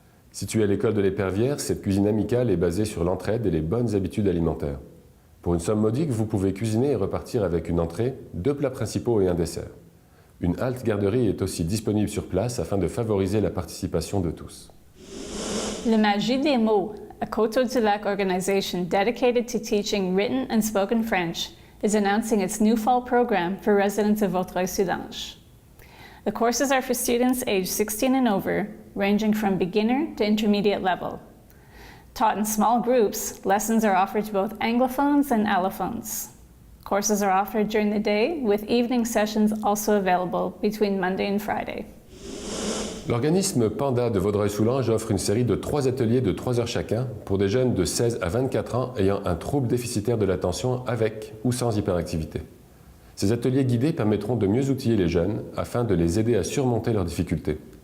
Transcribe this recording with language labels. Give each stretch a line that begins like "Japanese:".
French: Située à l'école de l'Épervière, cette cuisine amicale est basée sur l'entraide et les bonnes habitudes alimentaires. Pour une somme modique, vous pouvez cuisiner et repartir avec une entrée, 2 plats principaux et un dessert. Une halte garderie est aussi disponible sur place afin de favoriser la participation de tous.
English: Le Magie des mots, a Coteaux-du-Lac organization dedicated to teaching written and spoken French, is announcing its new fall program for residents of Vaudreuil-Soulanges. The courses are for students aged 16 and over, ranging from beginner to intermediate level. Taught in small groups, lessons are offered to both Anglophones and Allophones. Courses are offered during the day, with evening sessions also available between Monday and Friday.
French: L'organisme Panda de Vaudreuil-Soulanges offre une série de 3 ateliers de 3 heures chacun pour des jeunes de 16 à 24 ans ayant un trouble déficitaire de l'attention avec ou sans hyperactivité. Ces ateliers guidés permettront de mieux outiller les jeunes afin de les aider à surmonter leurs difficultés.